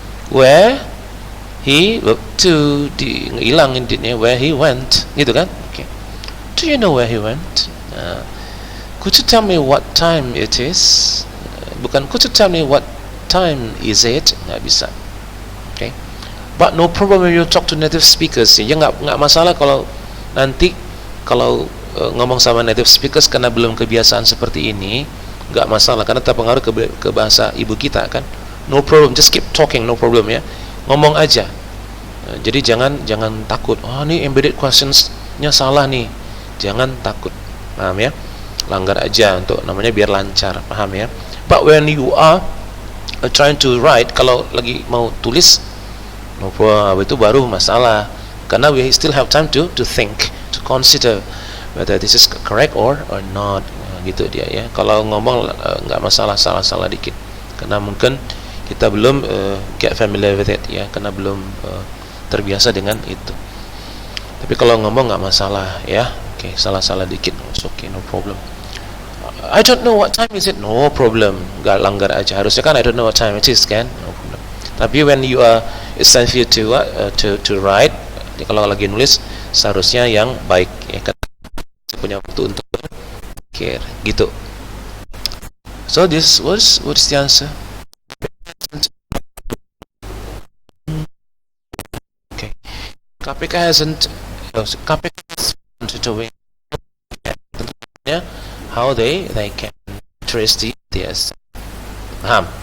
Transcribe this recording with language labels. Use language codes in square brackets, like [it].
[en] Where he to [id] hilang intinya [en] where he went, gitu kan? Okay. Do you know where he went? Could you tell me what time it is? [id] Bukan [en] could you tell me what time is it? [id] Nggak bisa. [en] Okay. But no problem when you talk to native speakers. [id] Ya nggak masalah kalau nanti kalau ngomong sama native speakers karena belum kebiasaan seperti ini, nggak masalah karena terpengaruh ke bahasa ibu kita kan. [en] No problem, just keep talking, no problem ya. [id] Ngomong aja. Jadi jangan takut. Oh, ini embedded questionsnya salah nih. Jangan takut. Paham ya? Langgar aja untuk namanya biar lancar, paham ya? [en] But when you are trying to write, [id] kalau lagi mau tulis, [en] no problem, [id] itu baru masalah. Karena [en] we still have time to think, to consider whether this is correct or not. [id] Gitu dia ya. Kalau ngomong nggak masalah, salah dikit. Karena mungkin kita belum [en] get familiar with it [id] ya, karena belum terbiasa dengan itu. Tapi kalau ngomong nggak masalah ya. [en] Oke, [id] salah dikit, [en] it's okay, no problem. I don't know what time is it, no problem. [id] Nggak langgar aja. Harusnya kan [en] I don't know what time it is kan, no problem. [id] Tapi [en] when you are it's time for you to write, [id] kalau lagi nulis seharusnya yang baik ya kan, punya waktu untuk berpikir gitu. [en] So this what's the answer? Okay. KPK hasn't doing how they can trace the paham.